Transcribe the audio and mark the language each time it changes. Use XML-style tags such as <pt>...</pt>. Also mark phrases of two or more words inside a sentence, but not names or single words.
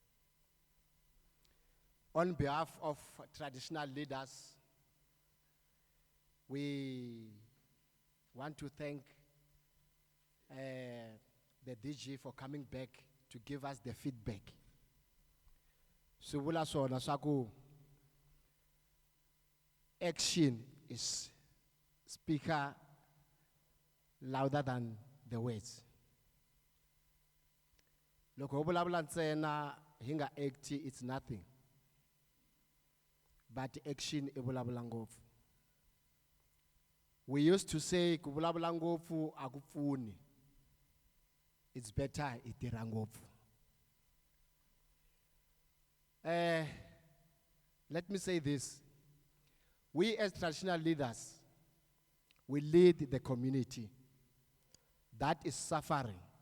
<en>On behalf of traditional leaders, we want to thank the DG for coming back to give us the feedback.</en> <ts>Subula sona saku</ts> <en>action is speaker louder than the words.</en> <ts>Loko bulabula ntsena hinga acti</ts> <en>it's nothing. But action</en> <ts>ibulabula ngofu.</ts> <en>We used to say</en> <ts>kubulabula ngofu akufuni.</ts> <en>It's better</en> <ts>itira ngofu.</ts> <en>Let me say this. We as traditional leaders, we lead the community that is suffering.</en>